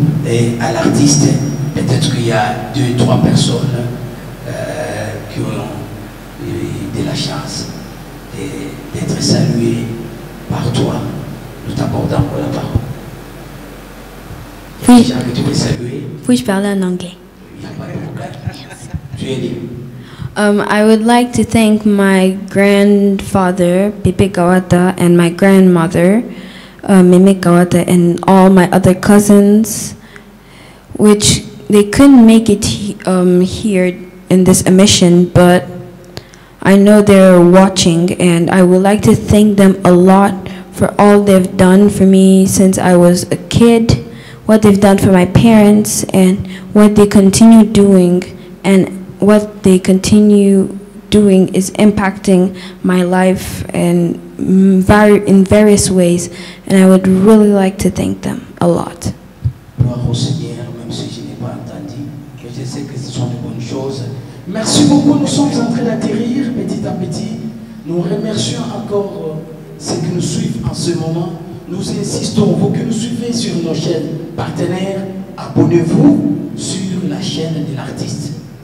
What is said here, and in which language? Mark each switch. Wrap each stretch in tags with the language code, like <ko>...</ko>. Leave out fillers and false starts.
<fr>Et à l'artiste, peut-être qu'il y a 2-3 personnes qui ont eu de la chance d'être saluées par toi. Nous t'accordons pour la parole. Oui. Tu veux saluer? Puis-je parler en anglais? Tu es libre.</fr> <en>I would like to thank my grandfather, Pepe Kawata, and my grandmother, Mimi Kawata, and all my other cousins, which they couldn't make it here in this emission, but I know they're watching, and I would like to thank them a lot for all they've done for me since I was a kid, what they've done for my parents, and what they continue doing, and what they continue doing is impacting my life and in various ways, and I would really like to thank them a lot.</en> <fr>Gloire au Seigneur, même si je n'ai pas entendu, mais je sais que ce sont de bonnes choses. Merci beaucoup, nous sommes en train d'atterrir petit à petit. Nous remercions encore ceux qui nous suivent en ce moment. Nous insistons, vous qui nous suivez sur nos chaînes partenaires, abonnez-vous sur la chaîne de l'artiste.</fr>